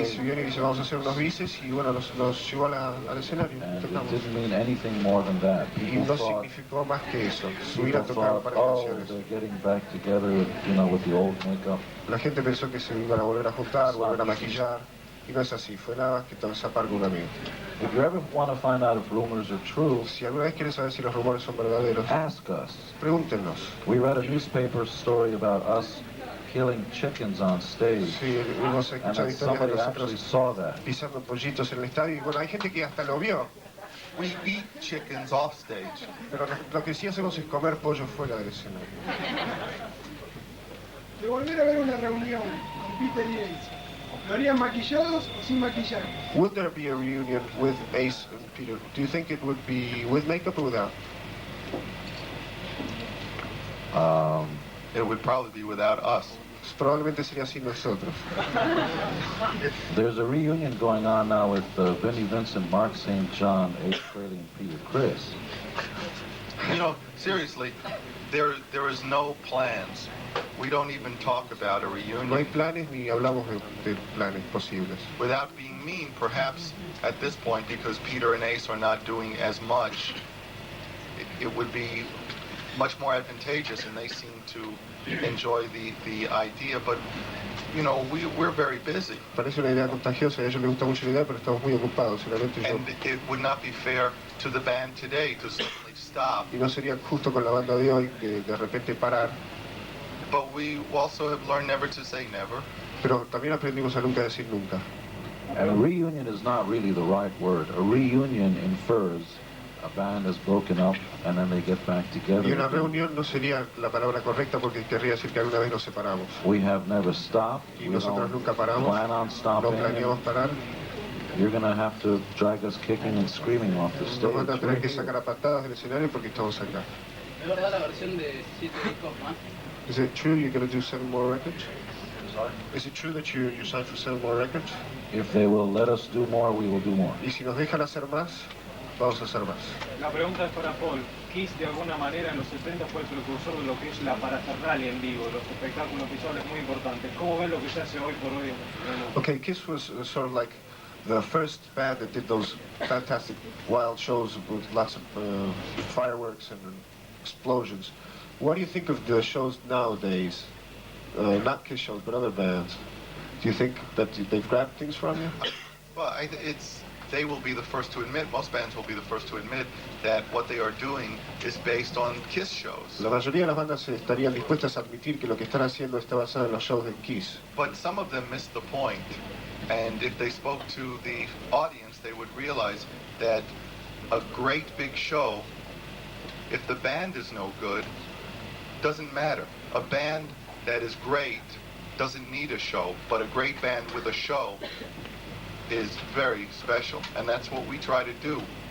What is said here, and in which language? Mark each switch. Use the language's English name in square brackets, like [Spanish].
[Spanish] Ace viene y dice, vamos a hacer unos bises, y bueno, nos llevó al escenario. [English] And it didn't mean anything more than that. [Spanish] Y no significó más que eso, subir a tocar un par de canciones. [English] They're getting back together, with the old makeup. [Spanish] La gente pensó que se iban a volver a juntar, volver a maquillar, y no es así, fue nada más que tapar con un amigo. [English] If you ever want to find out if rumors are true, [Spanish] si alguna vez quieres saber si los rumores son verdaderos, [English] ask us. [Spanish] Pregúntenos. [English] We read a newspaper story about us killing chickens on stage. [Spanish] Sí, hemos escuchado historias de nosotros [English] saw that. [Spanish] pisando pollitos en el estadio, y bueno, hay gente que hasta lo vio. [English] We eat chickens off stage. [Spanish] Pero lo que sí hacemos es comer pollo fuera del escenario. De volver a ver una reunión con Peter y Ace, ¿lo harían maquillados o sin maquillaje? [English] Would there be a reunion with Ace and Peter? Do you think it would be with makeup or without? It would probably be without us. [Spanish] Probablemente sería sin nosotros. [English] There's a reunion going on now with Vinnie Vincent, Mark St. John, Ace Frehley, and Peter Criss. Seriously, there is no plans. We don't even talk about a reunion. [Spanish] No hay planes ni hablamos de planes posibles. [English] Without being mean, perhaps at this point, because Peter and Ace are not doing as much, it would be much more advantageous, and they seem to enjoy the idea, but we're very busy. [Spanish] Parece una idea contagiosa, a ellos les gusta mucho la idea, pero estamos muy ocupados. [English] And it would not be fair to the band today to suddenly stop. [Spanish] Y no sería justo con la banda de hoy que de repente parar. [English] But we also have learned never to say never. [Spanish] Pero también aprendimos a nunca decir nunca. [English] And a reunion is not really the right word. A reunion infers a band is broken up and then they get back together. [Spanish] Y una reunión no sería la palabra correcta porque querría decir que alguna vez nos separamos. [English] We have never stopped. [Spanish] Y nosotros nunca paramos. [English] Plan on stopping. [Spanish] No planeamos parar. [English] You're going to have to drag us kicking and screaming off the stage. [Spanish] Nos van a tener que sacar a patadas del escenario porque estamos acá. ¿Es verdad la versión de 7 discos más? [English] Is it true you're going to do 7 more records? Sorry? Is it true that you're signed for 7 more records? If they will let us do more, we will do more. [Spanish] Y si nos dejan hacer más, vamos a hacer más. La pregunta es para Paul. Kiss de alguna manera en los 70 fue el precursor de lo que es la parafernalia en vivo, los espectáculos visuales muy importantes. ¿Cómo ven lo que se hace hoy por hoy? [English] Okay, Kiss was sort of like the first band that did those fantastic wild shows with lots of fireworks and explosions. What do you think of the shows nowadays? Not Kiss shows, but other bands. Do you think that they've grabbed things from you? Well, they will be the first to admit, most bands will be the first to admit that what they are doing is based on Kiss shows. [Spanish] La mayoría de las bandas estarían dispuestas a admitir que lo que están haciendo está basado en los shows de Kiss. [English] But some of them missed the point, and if they spoke to the audience, they would realize that a great big show, if the band is no good, doesn't matter. A band that is great doesn't need a show, but a great band with a show is very special, and that's what we try to do.